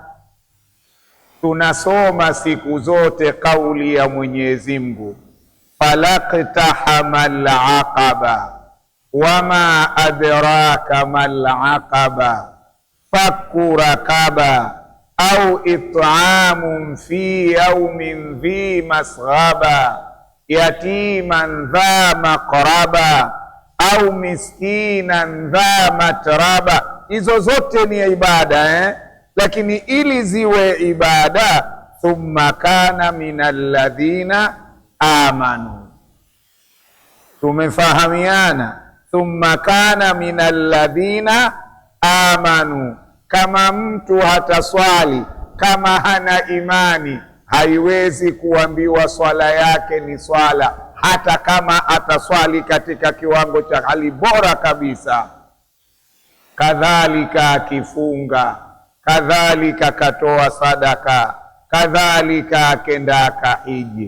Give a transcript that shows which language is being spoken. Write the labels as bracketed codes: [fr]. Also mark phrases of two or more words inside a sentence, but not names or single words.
[sw] Tunasoma siku zote kauli ya Mwenyezi Mungu, [ar] فلا اقتحم العقبة وما أدراك ما العقبة فك رقبة أو إطعام في يوم ذي مسغبة يتيما ذا مقربة أو مسكينا ذا متربة. [sw] Hizo zote ni ibada lakini ili ziwe ibada, [ar] ثم كان من الذين آمنوا. [sw] Tumefahamiana? [ar] ثم كان من الذين آمنوا. [sw] Kama mtu hataswali, kama hana imani, haiwezi kuambiwa swala yake ni swala, hata kama ataswali katika kiwango cha hali bora kabisa. Kadhalika akifunga, kadhalika katoa sadaka, kadhalika akenda akahiji.